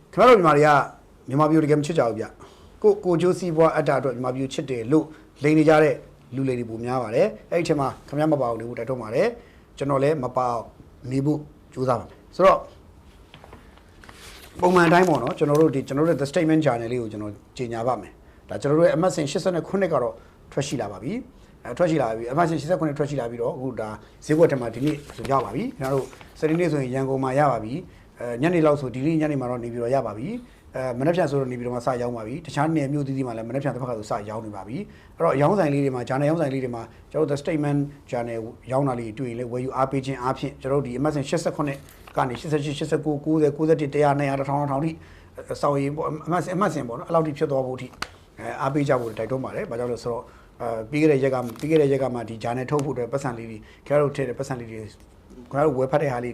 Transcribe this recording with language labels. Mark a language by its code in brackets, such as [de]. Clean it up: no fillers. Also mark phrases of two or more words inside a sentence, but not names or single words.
[my] ခင်ဗျားတို့မြန်မာပြည်တကယ်မချစ်ကြဘူးဗျကိုကျိုးစီးပွားအတ္တအတွက်မြန်မာပြည်ချစ်တယ်လို့လိန်နေကြတဲ့လူလေးတွေပုံများပါတယ်အဲ့ဒီအချိန်မှာခင်ဗျားမပါဘူးလို့တိုက်ထုတ်ပါတယ်ကျွန်တော်လည်းမပါနေဖို့ကြိုးစားပါမယ်ဆိုတော့ပုံမှန်တိုင်းပေါ့နော်ကျွန်တော်တို့ the statement channel လေးကိုကျွန်တော်ကြီးညာပါမယ်ဒါကျွန်တော်တို့ရဲ့အမှတ်စဉ်89ကတော့ထွက်ရှိလာပါပြီထွက်ရှိလာပြီအမှတ်စဉ်89ထွက်ရှိလာပြီးတော့အခုဒါဈေးကွက်ထဲမှာဒီနေ့ဆိုရပါပြီခင်ဗျားတို့စ နေနေ့ဆိုရင်ရန်ကုန်မှာရပါပြီညနေလောက်ဆိုဒီနေ့ညနေမှာတော့နေပြီးတော့ရပါပြီမနေ့ပြန်ဆိုတော့နေပြီးတော့မှစရောက်ပါပြီတခြားနယ်မြို့သီးသီးမှာလည်းမနေ့ပြန်တစ်ဖက်ကဆိုစရောက်နေပါပြီအဲ့တော့ရောင်းဆိုင်လေးတွေမှာဂျာနယ်ရောင်းဆိုင်လေးတွေမှာကျွန်တော်တို့ the statement channel ရောင်းတာလေးတွေ့ရင်လည်းဝယ်ယူအားပေးခြင်းအားဖြင့်ကျွန်တော်တို့ဒီအမှတ်စဉ်89ကနေ88 89 90 91 100 200 1000 1000ထိစောင်းရင်ပေါ့အမှတ်စဉ်ပေါ့နော်အဲ့လောက်ထိဖြစ်သွားဖို့အထိအားပေးကြဖို့တိုက်တွန်းပါတယ်ဘာကြောင့်လဲဆိုတော့ပြီးခဲ့တဲ့ရက်ကမှဒီဂျာနယ်ထုတ်ဖို့အတွက်ပတ်စံလေးတွေခင်ဗျားတို့ထည့်တဲ့ပတ်စံလေးတွေခင်ဗျားတို့ဝယ်ဖတ်တဲ့ဟာလေးထ